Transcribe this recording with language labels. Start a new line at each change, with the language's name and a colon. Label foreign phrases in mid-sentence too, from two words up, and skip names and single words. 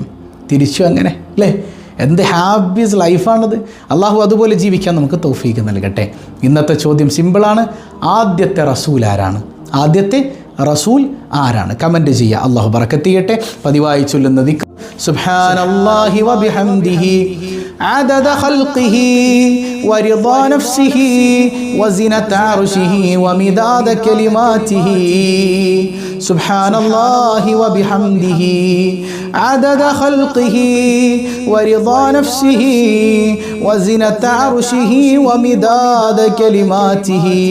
Malayalam: തിരിച്ചു അങ്ങനെ അല്ലേ? എന്ത്
English: happiest life.
Malayalam: അള്ളാഹു അതുപോലെ ജീവിക്കാൻ നമുക്ക് തൗഫീഖ് നൽകട്ടെ. ഇന്നത്തെ ചോദ്യം സിമ്പിളാണ്. ആദ്യത്തെ റസൂൽ ആരാണ്? ആദ്യത്തെ റസൂൽ ആരാണ്? കമൻറ്റ് ചെയ്യുക. അള്ളാഹു ബറക്കത്ത് ചെയ്യട്ടെ. പതിവായി ചൊല്ലുന്ന ദിക്ർ
Arabic: سبحان الله وبحمده عدد خلقه ورضا نفسه وزنة عرشه ومداد كلماته سبحان الله وبحمده عدد خلقه ورضا نفسه وزنة عرشه ومداد كلماته